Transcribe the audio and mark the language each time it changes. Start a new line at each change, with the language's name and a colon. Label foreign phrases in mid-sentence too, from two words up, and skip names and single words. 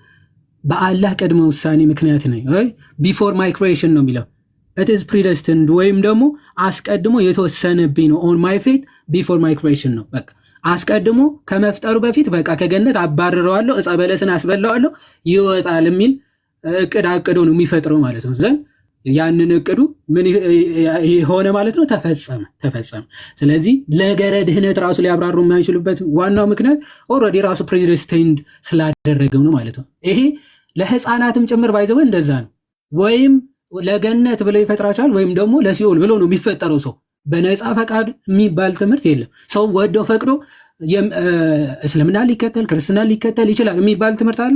Amharic: በአላህ ቅድመ ውሳኔ ምክንያት ነው።
English: before my creation
Amharic: ነው የሚለው
English: it is predestined
Amharic: ወይም ደግሞ አስቀድሞ የተወሰነብኝ ነው።
English: on my faith before my creation
Amharic: ነው። በቃ አስቀድሞ ከመፍጠሩ በፊት በቃ ከገነት አባርረዋለሁ፣ ዕፀ በለስን አስበላዋለሁ ይወጣል የሚል እቅድ አቅዶ ነው የሚፈጥረው ማለት ነው። ዘን ያንን እቅዱ ምን ሆነ ማለት ነው? ተፈጸመ። ስለዚህ ለገረ ድህነት ራሱ ሊያብራሩ የማይችሉበት ዋናው ምክንያት ኦልሬዲ ራሱ predestined ስላደረገው ነው ማለት ነው። ይሄ ለህፃናትም ጭምር ባይዘው እንደዛ ነው። ወይም ለገነት ብለው ይፈጥራቸዋል ወይም ደግሞ ለሲኦል ብለው ነው የሚፈጠረው። ሰው በነፃ ፈቃድ የሚባል ትምህርት የለም። ሰው ወደው ፈቅዶ እስልምና ሊከተል ክርስትና ሊከተል ይችላል የሚባል ትምህርት አለ?